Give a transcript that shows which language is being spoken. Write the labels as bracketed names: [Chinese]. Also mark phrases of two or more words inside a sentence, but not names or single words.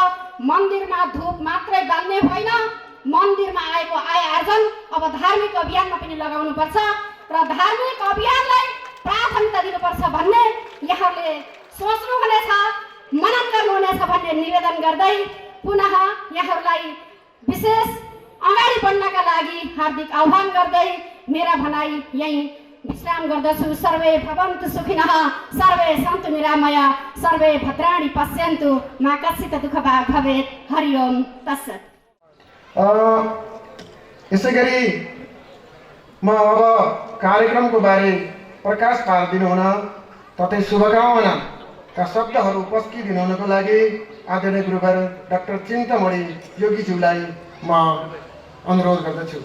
[Nepali] मन्दिरमा धूप मात्रै बाल्ने होइन, मन्दिरमा आएको आय आर्जन अब धार्मिक अभियानमा पनि लगाउनुपर्छ र धार्मिक अभियानलाई प्राथमिकता दिनुपर्छ भन्ने यहाँले सोच्नुहुनेछ, मनन गर्नुहुनेछ भन्ने निवेदन गर्दै पुनः यहाँहरूलाई विशेष अगाडि बढ्नका लागि हार्दिक आह्वान गर्दै मेरा भनाइ यही विश्राम गर्दछु। [Sanskrit] सर्वे भवन्तु सुखिनः, सर्वे सन्तु निरामया, सर्वे भद्राणि पश्यन्तु, मा कश्चित् दुःखभाग् भवेत्। हरि ओम तत्सत्। [Nepali] यसै गरी म अब कार्यक्रमको बारे प्रकाश पारिदिनु हुन तथै शुभकामनाका शब्दहरू पस्किदिनु हुनको लागि आदरणीय गुरुवर डाक्टर चिन्तामणि योगीज्यूलाई म अनुरोध गर्दछु।